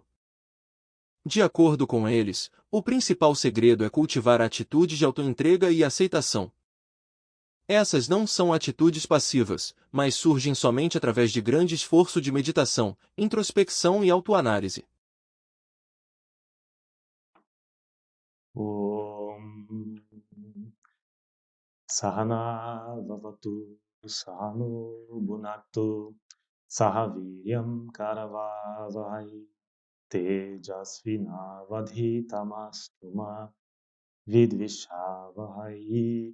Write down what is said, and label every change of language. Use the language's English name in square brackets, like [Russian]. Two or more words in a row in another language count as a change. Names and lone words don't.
[Portuguese] De acordo com eles, o principal segredo é cultivar a atitude de autoentrega e aceitação. Essas não são atitudes passivas, mas surgem somente através de grande esforço de meditação, introspecção e autoanálise. [Sanskrit] ॐ सह नाववतु सह नौ भुनक्तु सह वीर्यं करवावहै तेजस्वि नावधीतमस्तु विद्विषावहै.